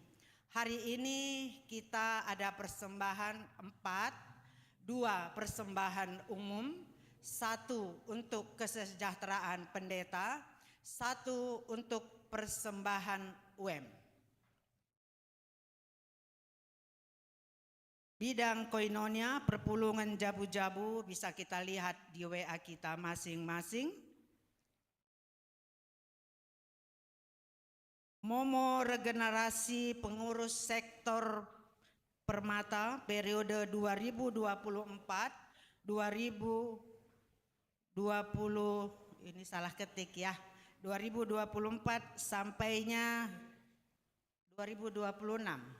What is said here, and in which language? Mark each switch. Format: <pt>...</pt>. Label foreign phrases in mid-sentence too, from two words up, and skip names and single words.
<id>Hari ini kita ada persembahan 4, 2 persembahan umum, 1 untuk kesejahteraan pendeta, 1 untuk persembahan UM. Bidang koinonia,</id> <btx>perpulungan jabu-jabu</btx> <id>bisa kita lihat di WA kita masing-masing. Momo regenerasi pengurus sektor Permata periode 2024 ini salah ketik ya, 2024 sampainya 2026.</id>